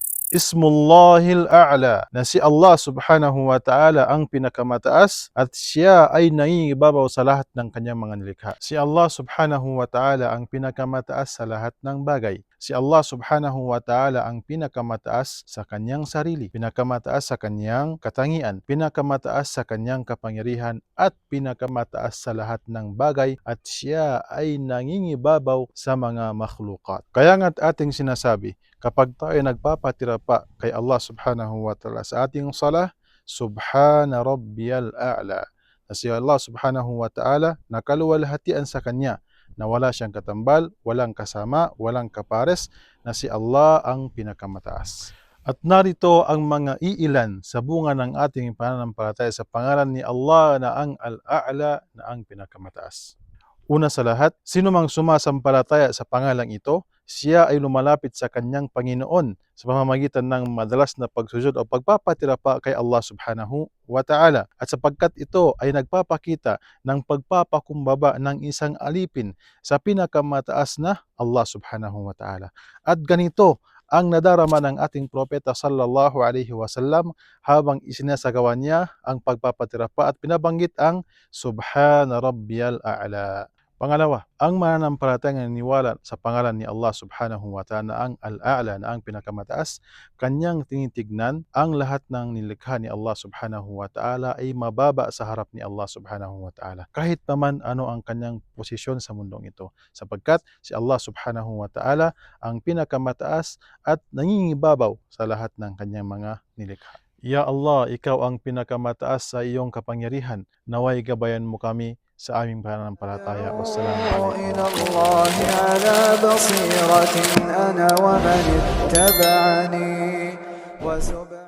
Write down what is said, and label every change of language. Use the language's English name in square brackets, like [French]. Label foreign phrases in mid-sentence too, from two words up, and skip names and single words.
[Arabic] اسم الله الأعلى, [Filipino] na si [Arabic] الله سبحانه وتعالى [Filipino] ang pinakamataas at siya ay nangingibabaw sa lahat ng kanyang mga nilikha. Si [Arabic] الله سبحانه وتعالى [Filipino] ang pinakamataas sa lahat ng bagay. Si [Arabic] الله سبحانه وتعالى [Filipino] ang pinakamataas sa kanyang sarili, pinakamataas sa kanyang katangian, pinakamataas sa kanyang kapangyarihan at pinakamataas sa lahat ng bagay at siya ay nangingibabaw sa mga makhlukat. Kaya nga't ating sinasabi, kapag tayo nagpapatira pa kay [Arabic] الله سبحانه وتعالى [Filipino] sa ating salah, [Arabic] سبحان ربي الأعلى. [Filipino] Na si [Arabic] الله سبحانه وتعالى [Filipino] nakaluwalhatian sa Kanya na wala siyang katambal, walang kasama, walang kapares, na si Allah ang pinakamataas. At narito ang mga iilan sa bunga ng ating pananampalataya sa pangalan ni Allah na ang Al-A'la, na ang pinakamataas. Una sa lahat, sino mang sumasampalataya sa pangalang ito, siya ay lumalapit sa kanyang Panginoon sa pamamagitan ng madalas na pagsujud o pagpapatira pa kay [Arabic] الله سبحانه وتعالى. [Filipino] At sapagkat ito ay nagpapakita ng pagpapakumbaba ng isang alipin sa pinakamataas na [Arabic] الله سبحانه وتعالى. [Filipino] At ganito ang nadarama ng ating propeta [Arabic] صلى الله عليه وسلم [Filipino] habang isinasagawa niya ang pagpapatira pa at pinabanggit ang [Arabic] سبحان ربي الأعلى. [Filipino] Pangalawa, ang mananampalatayang naniniwala sa pangalan ni [Arabic] الله سبحانه وتعالى [Filipino] na ang Al-A'la, na ang pinakamataas, kanyang tinitignan ang lahat ng nilikha ni [Arabic] الله سبحانه وتعالى [Filipino] ay mababa sa harap ni [Arabic] الله سبحانه وتعالى. [Filipino] Kahit naman ano ang kanyang posisyon sa mundong ito, sapagkat si [Arabic] الله سبحانه وتعالى [Filipino] ang pinakamataas at nangingibabaw sa lahat ng kanyang mga nilikha. [Arabic] يا الله, [Filipino] ikaw ang pinakamataas sa iyong kapangyarihan. Naway gabayan mo kami sa aming pananampalataya. [Arabic] Wassalamu إلى alaikum. الله على بصيرة أنا ومن اتبعني